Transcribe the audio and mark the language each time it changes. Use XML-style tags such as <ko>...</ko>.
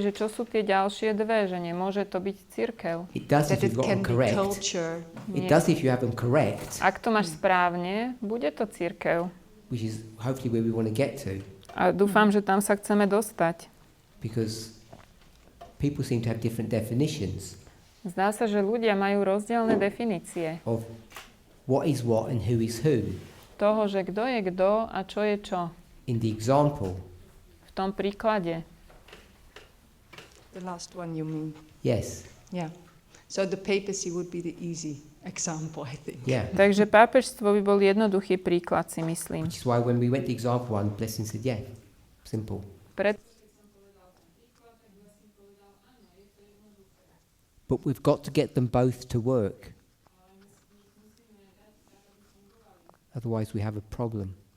<sk>že čo sú tie ďalšie dve, že nemôže to byť cirkev.</sk> <en>It does if you've got them correct. It does if you have them correct.</en> <sk>Ak to máš správne, bude to cirkev.</sk> <en>Which is hopefully where we want to get to.</en> <sk>A dúfam, že tam sa chceme dostať.</sk> <en>Because people seem to have different definitions.</en> <sk>Zdá sa, že ľudia majú rozdielne definície.</sk> <en>Of what is what and who is who.</en> <sk>Toho, že kto je kto a čo je čo.</sk> <en>In the example.</en> <sk>V tom príklade.</sk> <en>The last one you mean? Yes. Yeah. So the papacy would be the easy example, I think. Yeah.</en> <sk>Takže pápežstvo by bol jednoduchý príklad, si myslím.</sk> <en>Which is why when we went to example one, Blessing said, yeah, simple. But we've got to get them both to work. Otherwise we have a problem.</en>